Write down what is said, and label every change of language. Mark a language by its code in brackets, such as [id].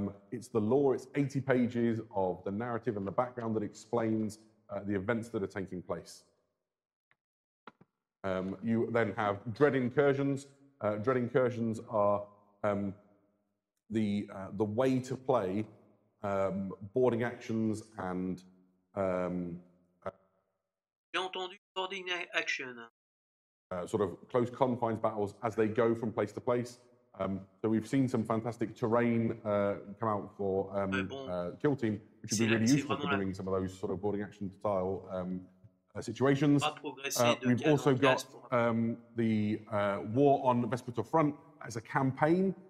[en] It's the lore, it's 80 pages of the narrative and the background that explains the events that are taking place. You then have dread incursions. Dread incursions are the way to play boarding actions and [fr] J'ai entendu boarding action. [en] sort of close confines battles as they go from place to place. So we've seen some fantastic terrain come out for Kill Team, which would be really useful for doing some of those sort of boarding action style situations. We've also got the War on Vespertor Front as a campaign.